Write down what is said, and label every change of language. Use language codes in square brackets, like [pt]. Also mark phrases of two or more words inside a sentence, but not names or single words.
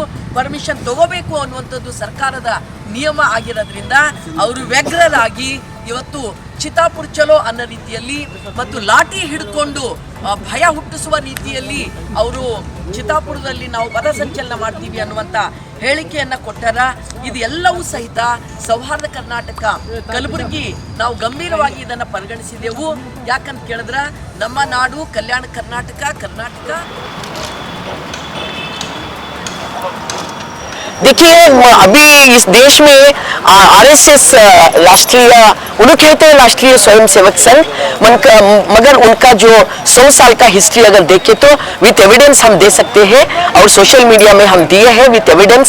[kn] ಪರ್ಮಿಷನ್ ತಗೋಬೇಕು ಅನ್ನುವಂಥದ್ದು ಸರ್ಕಾರದ ನಿಯಮ ಆಗಿರೋದ್ರಿಂದ ಅವರು ವ್ಯಗ್ರರಾಗಿ ಇವತ್ತು ಚಿತಾಪುರ ಚಲೋ ಅನ್ನೋ ರೀತಿಯಲ್ಲಿ ಮತ್ತು ಲಾಠಿ ಹಿಡ್ಕೊಂಡು ಭಯ ಹುಟ್ಟಿಸುವ ರೀತಿಯಲ್ಲಿ ಅವರು ಚಿತಾಪುರದಲ್ಲಿ ನಾವು ಪಥಸಂಚಲನ ಮಾಡ್ತೀವಿ ಅನ್ನುವಂಥ ಹೇಳಿಕೆಯನ್ನ ಕೊಟ್ಟಾರ. ಇದು ಎಲ್ಲವೂ ಸಹಿತ ಸೌಹಾರ್ದ ಕರ್ನಾಟಕ ಕಲಬುರಗಿ ನಾವು ಗಂಭೀರವಾಗಿ ಇದನ್ನು ಪರಿಗಣಿಸಿದೆವು. ಯಾಕಂತ ಕೇಳಿದ್ರೆ ನಮ್ಮ ನಾಡು ಕಲ್ಯಾಣ ಕರ್ನಾಟಕ. [hi] देखिए, अभी इस देश में आरएसएस राष्ट्रीय उन्हें कहते हैं राष्ट्रीय स्वयंसेवक संघ, मगर उनका जो 100 साल का हिस्ट्री अगर देखें तो [en] with evidence [hi] हम दे सकते हैं और [en] social media [hi] में हम दिए हैं [en] with evidence.